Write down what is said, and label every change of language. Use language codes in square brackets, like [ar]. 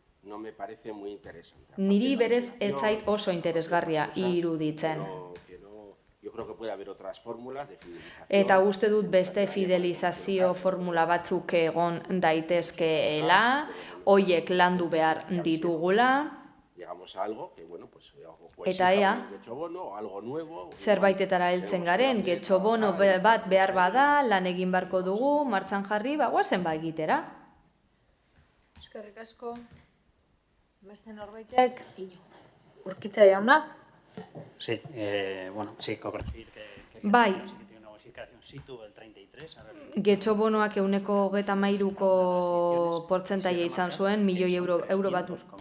[eu] Niri berez ez zait oso interesgarria iruditzen. [es] yo creo que puede haber otras fórmulas de fidelización. [eu] Eta uste dut beste fidelizazio formula batzuk egon daitezkeela, hoiek landu behar ditugula, [es] Llegamos a algo que, bueno, pues [eu] eta ea, [es] getxobono o algo nuevo. [eu] zerbaitetara heltzen garen, getxobono bat behar bada, lan egin beharko dugu, martxan jarri, guazen egitera. Eskerrik asko. Beste norbaitek, Urkitza jauna. [es] Sí, bueno, sí, corregir que [eu] Bai. [es] sí que tiene una bonificación situ del 33, a ver. [eu] Getxobonoak 23ko portzentaia izan zuen, milioi euro bat.